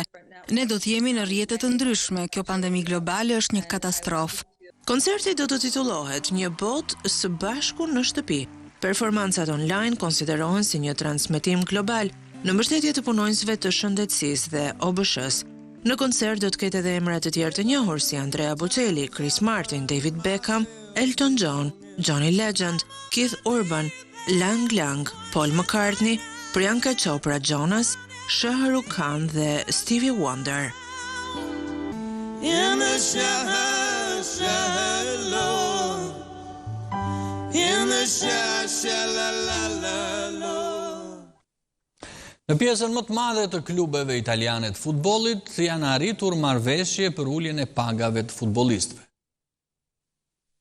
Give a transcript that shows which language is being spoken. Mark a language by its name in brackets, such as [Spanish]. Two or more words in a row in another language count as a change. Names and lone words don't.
[Albanian] Ne do të jemi në rrjete të ndryshme. Kjo pandemi globale është një katastrofë. Koncerti do të titullohet Një botë së bashku në shtëpi. Performancat online konsiderohen si një transmetim global në mbështetje të punonjësve të shëndetësisë dhe OBSH-s. Në koncert do të ketë edhe emra të tjerë të njohur si Andrea Bocelli, Chris Martin, David Beckham, Elton John, Johnny Legend, Keith Urban, Lang Lang, Paul McCartney, Priyanka Chopra Jonas, Shah Rukh Khan dhe Stevie Wonder. [English] In the [Albanian] Në pjesën më të madhe të klubeve italiane të futbollit janë arritur marrëveshje për uljen e pagave të futbollistëve.